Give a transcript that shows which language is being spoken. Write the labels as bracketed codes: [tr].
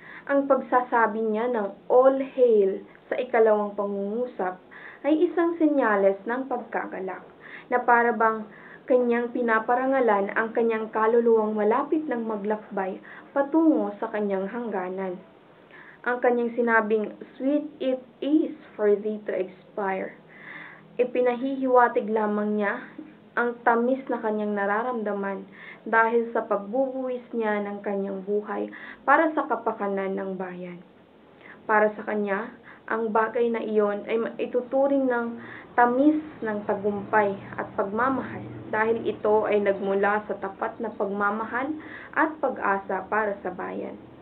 [tl] Ang pagsasabi niya ng [en] all hail [tl] sa ika-2 pangungusap ay isang senyales ng pagkagalak na para bang kanyang pinaparangalan ang kanyang kaluluwang malapit ng maglakbay patungo sa kanyang hangganan. Ang kanyang sinabing, [en] "Sweet it is for thee to expire." [tl] Ipinahihiwatig lamang niya ang tamis na kanyang nararamdaman dahil sa pagbubuwis niya ng kanyang buhay para sa kapakanan ng bayan. Para sa kanya, ang bagay na iyon ay ituturing ng tamis ng tagumpay at pagmamahal dahil ito ay nagmula sa tapat na pagmamahal at pag-asa para sa bayan.